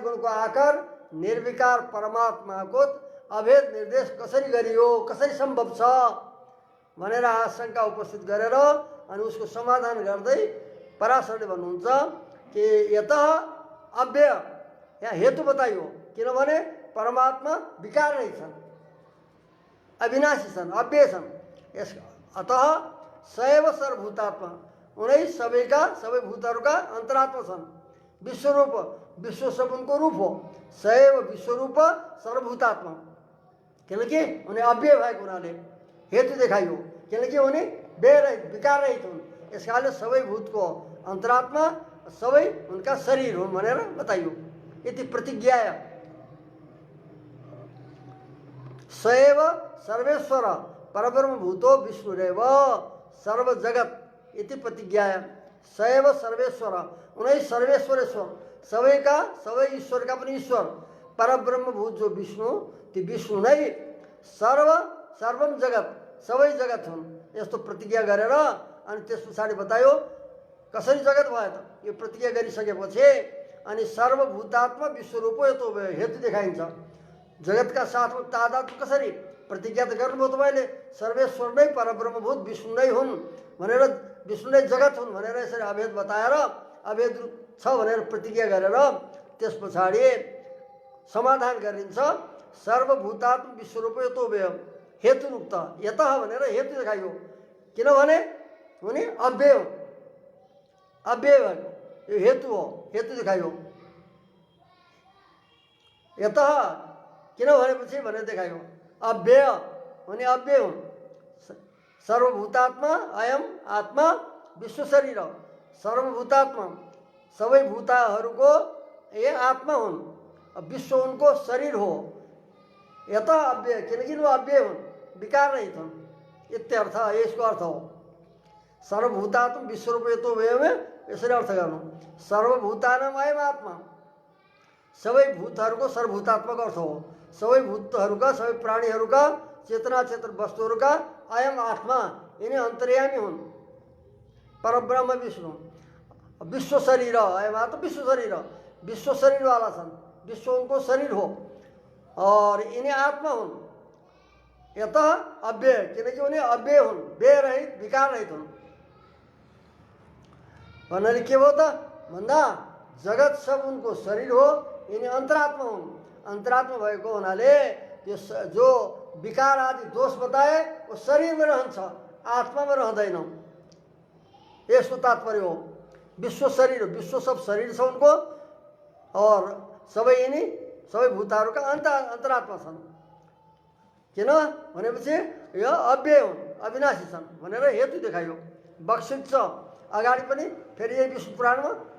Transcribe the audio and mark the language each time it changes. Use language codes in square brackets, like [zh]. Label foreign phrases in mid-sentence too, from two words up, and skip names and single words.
[ne] गुणको आकार निर्विकार परमात्माको अभेद निर्देश कसरी गरियो, कसरी सम्भव छ भनेर आशंका उपस्थित गरेर अनि उसको समाधान गर्दै पराशरले भन्नुहुन्छ कि यत अव्यय, यहाँ हेतु बताइयो, किनभने परमात्मा विकार रहित छन्, अविनाशी छन्, अव्यय छन्। [sa] यस अतः सएव सर्वभूतात्मा, [ne] उनै सबैका सबै भूतहरूका अन्तरात्मा छन्। [sa] विश्वरूप विश्व [ne] सब उनको रूप हो सैव विश्वरूप सर्वभूतात्मा किनकि उन्हें अव्यय भएको हुनाले हेतु देखाइयो किनकि उन्हें बेरहित विकार रहित हुन् यस कारणले सबै भूतको अन्तरात्मा सबै उनका शरीर हुन् भनेर बताइयो यति प्रतिज्ञा [sa] सैव सर्वेश्वर परब्रह्म भूतो विष्णुरेव सर्व जगत इति प्रतिज्ञा सैव सर्वेश्वर [ne] उनै सर्वेश्वरेश्वर सबैका सबै ईश्वरका पनि ईश्वर परब्रह्म भूत जो विष्णु ती विष्णु नै सर्वम जगत सबै जगत हुन् यस्तो प्रतिज्ञा गरेर अनि त्यस पछाडि बतायो कसरी जगत भयो त यो प्रतिज्ञा गरिसकेपछि अनि [sa] सर्वभूतात्मा विश्वरूप यतो [ne] हेतु देखाइन्छ जगतका साथमा तादात्म्य कसरी प्रतिज्ञा त गर्नुभयो तपाईँले सर्वेश्वर नै परब्रह्मभूत विष्णु नै हुन् भनेर विष्णु नै जगत हुन् भनेर यसरी अभेद बताएर अभेद छ भनेर प्रतिज्ञा गरेर त्यस पछाडि समाधान गरिन्छ [sa] सर्वभूतात्म विश्वरूप यतो हेतुरुक्त [ne] यत भनेर हेतु देखाइयो किनभने उनी अव्यय हो अव्यय भएको यो हेतु हो हेतु देखाइयो यत किन भनेपछि भनेर देखाइयो अव्यय उनी अव्यय हुन् [sa] सर्वभूतात्मा अयम आत्मा [ne] विश्व शरीर सर्वभूतात्मा सबै भूताहरूको ये आत्मा हुन् विश्व उनको शरीर हो यत अव्यय किनकि वो अव्यय हुन् विकार रहित हुन् इत्यर्थ यसको अर्थ हो [sa] सर्वभूतात्म विश्वरूप यतो [ne] व्ययमे यसरी अर्थ गर्नु [sa] सर्वभूतानाम अयम आत्मा [ne] सबै भूतहरूको सर्वभूतात्मक अर्थ हो सबै भूतहरूका सबै प्राणीहरूका चेतना चेतन वस्तुहरूका अयम आत्मा यिनी अन्तर्यामी हुन् परब्रह्म विष्णु विश्व शरीर अयम आत्मा विश्व शरीर वाला छन् विश्व उनको शरीर हो और यिनी आत्मा हुन् यत अव्यय किनकि उनी अव्यय हुन् व्यय रहित विकार रहित हुन् भन्नाले के भयो त भन्दा जगत सब उनको शरीर हो यिनी अन्तरात्मा हुन् अन्तरात्मा भएको हुनाले त्यो जो विकार आदि दोष बताए वो शरीरमा रहन्छ आत्मामा रहँदैन यसको तात्पर्य हो विश्व शरीर विश्व सब शरीर छ उनको और सबै यिनी सबै भूतहरूका अन्तरात्मा छन् किन भनेपछि यो अव्यय हुन् अविनाशी छन् भनेर हेतु देखाइयो बक्सित छ अगाडि पनि फेरि यही विष्णु पुराणमा